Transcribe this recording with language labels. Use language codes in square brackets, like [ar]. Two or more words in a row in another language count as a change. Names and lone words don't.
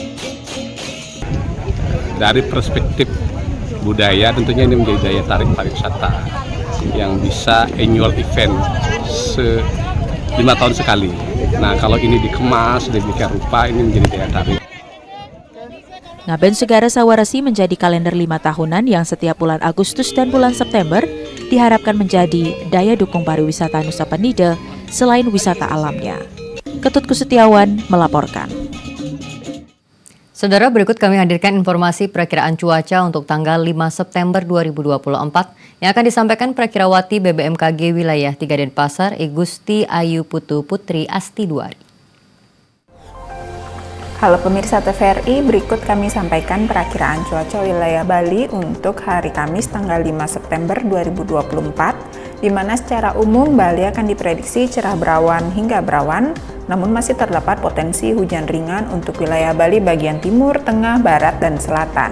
[id] Dari perspektif budaya, tentunya ini menjadi daya tarik pariwisata yang bisa [en] annual event [id] 5 tahun sekali. Nah, kalau ini dikemas sedemikian rupa, ini menjadi daya tarik. Ngaben Segara Sawo Resi menjadi kalender 5 tahunan yang setiap bulan Agustus dan bulan September diharapkan menjadi daya dukung pariwisata Nusa Penida selain wisata alamnya. Ketut Kusetiawan melaporkan. Saudara, berikut kami hadirkan informasi perakiraan cuaca untuk tanggal 5 September 2024 yang akan disampaikan Prakirawati BBMKG Wilayah 3 Denpasar, I Gusti Ayu Putu Putri Asti Duari. Halo pemirsa TVRI, berikut kami sampaikan perakiraan cuaca wilayah Bali untuk hari Kamis tanggal 5 September 2024, di mana secara umum Bali akan diprediksi cerah berawan hingga berawan, namun masih terdapat potensi hujan ringan untuk wilayah Bali bagian timur, tengah, barat, dan selatan.